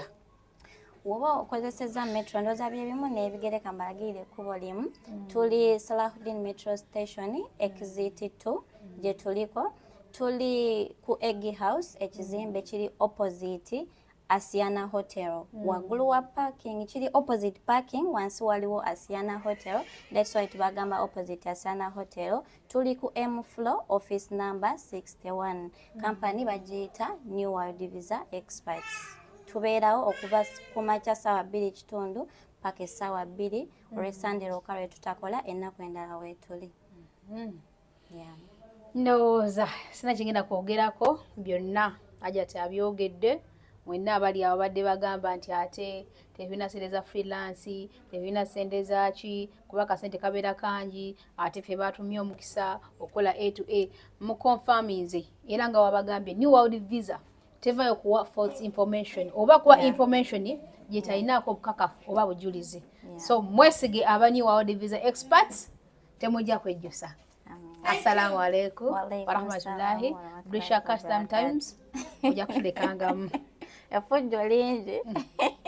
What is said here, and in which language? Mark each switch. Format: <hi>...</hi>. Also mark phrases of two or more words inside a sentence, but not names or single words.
<lg>Woba okozeseza metro ndooza bye bimu n'ebigereka mbalagirire ekkubo limu. Tuli Salahuddin Metro Station exit 2 gye tuliko. Tuli ku Egg House ekizimbe kiri opposite Asiana Hotel. Waggulu wa parking kiri</lg> <en>opposite parking</en> <lg>wansi waliwo Asiana Hotel.</lg> <en>That's why</en> <lg>tubagamba opposite Asiana Hotel. Tuli ku M</lg> <en>floor office number</en> <lg>61. Company bagiyita New World Visa Experts. Tubeerawo okuva ku makya ssaawa 2:30 paka essaawa 2 olw'Essande lwokka lwe tutakola ennaku endala weetuli. Ndowooza sina kigenda kwogerako byonna Hajjati abyogedde. Mwenna abali awo badde bagamba nti ate tebina sente za freelance, tebina sente zaaki, kuba kasente kabeera kangi, ate ffe baatumye omukisa okola A2A. Mu confirminze era nga wabagambye New World Visa tevayo kuwa</lg> <en>false information</en> <lg>oba kuwa information gyetalinaako obukakafu oba bujulizi. So mwesige aba New World Visa Experts temujja kwejjusa.</lg> <ar>السلام عليكم ورحمة الله.</ar> <lg>Brisha Custom Times ojja kulekangamu efujjo lingi.</lg>